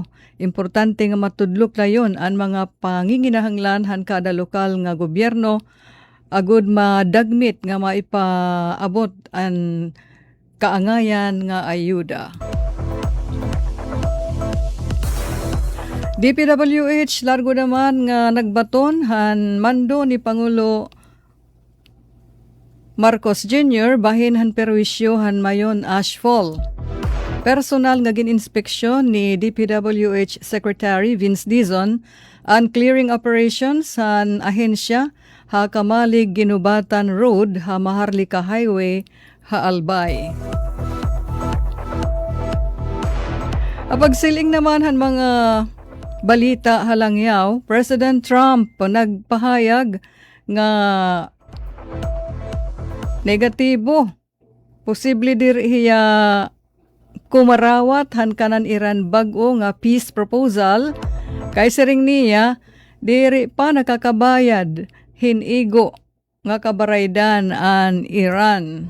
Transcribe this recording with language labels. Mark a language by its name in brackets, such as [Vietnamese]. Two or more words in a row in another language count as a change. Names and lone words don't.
[Waray] Importante nga matudlok na yon ang mga panginginahanglan han kada lokal nga gobyerno agud madagmit nga maipaabot ang kaangayan nga ayuda. DPWH largo naman nga nagbaton han mando ni Pangulo Marcos Jr. bahin han perwisyo han mayon ashfall. Personal nga gininspeksyon ni DPWH Secretary Vince Dizon ang [English] clearing operations [Waray] han ahensya ha Kamalig Ginubatan Road ha Maharlika Highway ha Albay. Apagsiling naman han mga balita halangyaw, President Trump nagpahayag nga negatibo. Posible diriya kumarawat han kanan Iran bag-o nga peace proposal kay siring niya diri pa nakakabayad hinigo nga kabaraydan an Iran.